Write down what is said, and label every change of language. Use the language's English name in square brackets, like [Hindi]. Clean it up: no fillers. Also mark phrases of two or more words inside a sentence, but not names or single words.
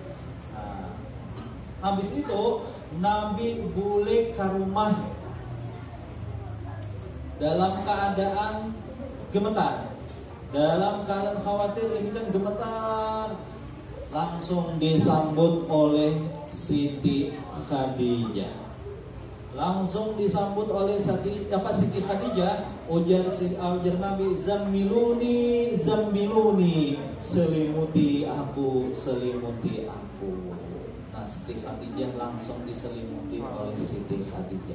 [Indonesian] Habis itu Nabi balik ke rumah dalam keadaan gemetar, dalam keadaan khawatir. Ini kan gemetar, langsung disambut oleh Siti Khadijah. Langsung disambut oleh Siti Khadijah. Ujar Nabi, [Arabic] zammiluni, zammiluni, [Indonesian] selimuti aku, selimuti aku. Nah, Siti Khadijah langsung diselimuti oleh Siti Khadijah.